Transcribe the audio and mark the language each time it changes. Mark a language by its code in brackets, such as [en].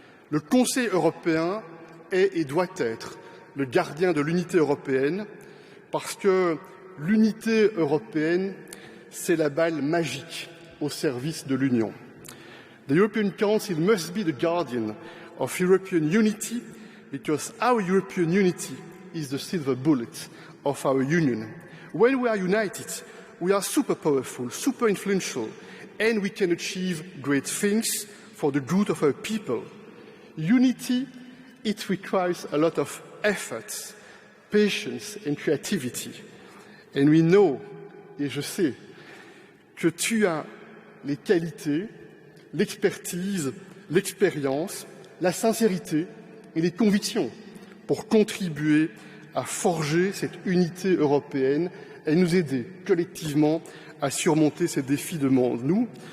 [fr] Le Conseil européen est et doit être le gardien de l'unité européenne, parce que l'unité européenne, c'est la balle magique au service de l'Union. [en] The European Council must be the guardian of European unity because our European unity is the silver bullet of our union. When we are united, we are super powerful, super influential, and we can achieve great things for the good of our people. Unity, it requires a lot of effort, patience and creativity. And we know, [fr] et je sais, que tu as les qualités, l'expertise, l'expérience, la sincérité et les convictions pour contribuer à forger cette unité européenne et nous aider collectivement à surmonter ces défis devant nous.